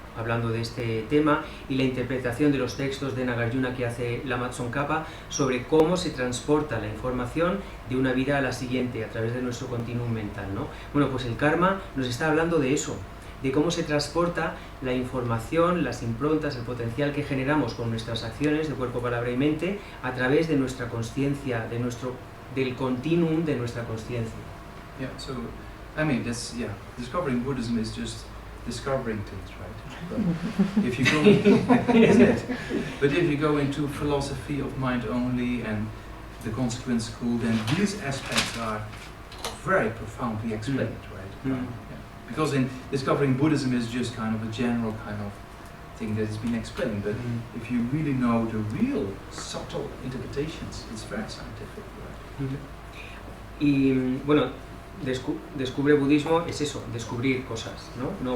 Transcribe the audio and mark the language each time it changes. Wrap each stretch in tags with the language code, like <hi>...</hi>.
<es>hablando de este tema, y la interpretación de los textos de Nagarjuna que hace Lama Tsongkhapa sobre cómo se transporta la información de una vida a la siguiente a través de nuestro continuum mental, ¿no? Bueno, pues el karma nos está hablando de eso, de cómo se transporta la información, las improntas, el potencial que generamos con nuestras acciones de cuerpo, palabra y mente a través de nuestra consciencia, del continuum de nuestra consciencia.</es> <en>Yeah, so, I mean, discovering Buddhism is just discovering things, right? But if you go, isn't it? But if you go into philosophy of mind only and the consequence school, then these aspects are very profoundly explained, right? Yeah. Because in discovering Buddhism is just kind of a general kind of thing that has been explained, but if you really know the real subtle interpretations, it's very scientific, right?</en> <es>Y bueno, descubre budismo es eso, descubrir cosas, ¿no?</es>